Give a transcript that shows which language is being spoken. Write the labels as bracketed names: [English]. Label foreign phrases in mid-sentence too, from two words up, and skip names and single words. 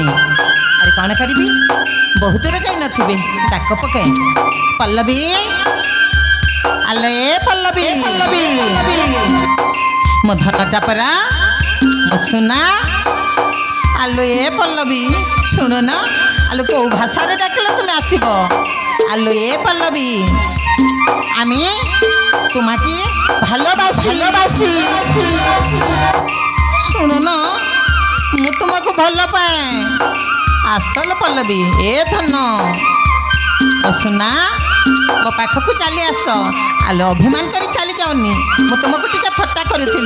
[Odia] ଆରେ କ'ଣ କରିବି, ବହୁତ ଦୂର ଯାଇନଥିବି, ଡାକ ପକାଏ ପଲ୍ଲବୀ, ଆଲୋ ଏ ପଲ୍ଲବୀ, ପଲ୍ଲବୀ ମୋ ଧନଟା ପରା, ମୋ ସୁନା, ଆଲୋ ଏ ପଲ୍ଲବୀ ଶୁଣୁନ, ଆଲୋ କେଉଁ ଭାଷାରେ ଡାକିଲେ ତୁମେ ଆସିବ? [Bangla] আলো এ পল্লবী, আমি তোমাকে ভালোবাসি। শুনো না, [Odia] ମୁଁ ତୁମକୁ ଭଲ ପାଏ। ଆସଲ ପଲ୍ଲବୀ, ଏ ଧନ ଓ ସୁନା, ମୋ ପାଖକୁ ଚାଲି ଆସ। ଆଲୋ ଅଭିମାନ କରି ଚାଲି ଯାଉନି, ମୁଁ ତୁମକୁ ଟିକେ ଥଟ୍ଟା କରୁଥିଲି।